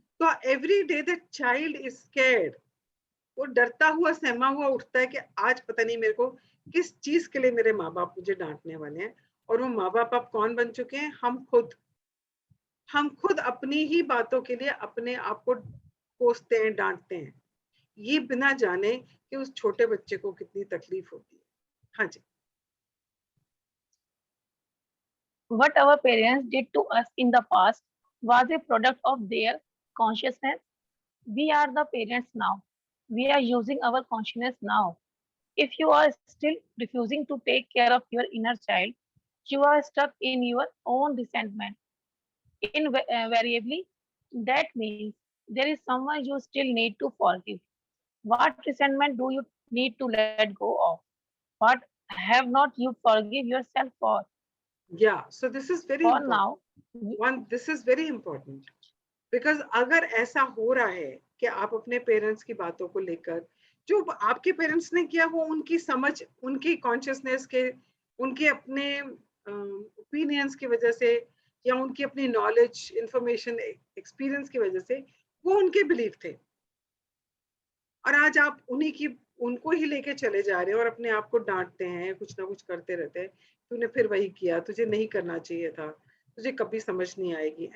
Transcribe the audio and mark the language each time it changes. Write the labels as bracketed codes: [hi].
[hi] तो [en] every day the child is scared, [hi] वो डरता हुआ, सहमा हुआ उठता है कि आज पता नहीं मेरे को किस चीज के लिए मेरे माँ बाप मुझे डांटने वाले हैं। और वो माँ बाप अब कौन बन चुके हैं? हम खुद अपनी ही बातों के लिए अपने आप को कोसते हैं, डांटते हैं, ये बिना जाने कि उस छोटे बच्चे को कितनी तकलीफ होती है। हाँ जी। [en] What our parents did to us in the past was a product of their consciousness. We are the parents now. We are using our consciousness now. If you are still refusing to take care of your inner child, you are stuck in your own resentment. Invariably, that means there is someone you still need to forgive. What resentment do you need to let go of? What have not you forgive yourself for? Yeah, so this is very For important. now, This is very important. [hi] Because अगर ऐसा हो रहा है कि आप अपने parents की बातों को लेकर, जो आपके पेरेंट्स ने किया वो उनकी समझ, उनकी कॉन्शियसनेस के, उनके अपने ओपिनियंस की वजह से, या उनकी अपनी नॉलेज, इंफॉर्मेशन, एक्सपीरियंस की वजह से वो उनके बिलीव थे, और आज आप उन्हीं की, उनको ही लेके चले जा रहे हैं और अपने आप को डांटते हैं, कुछ ना कुछ करते रहते हैं, तूने फिर वही किया, तुझे नहीं करना चाहिए था, तुझे कभी समझ नहीं आएगी।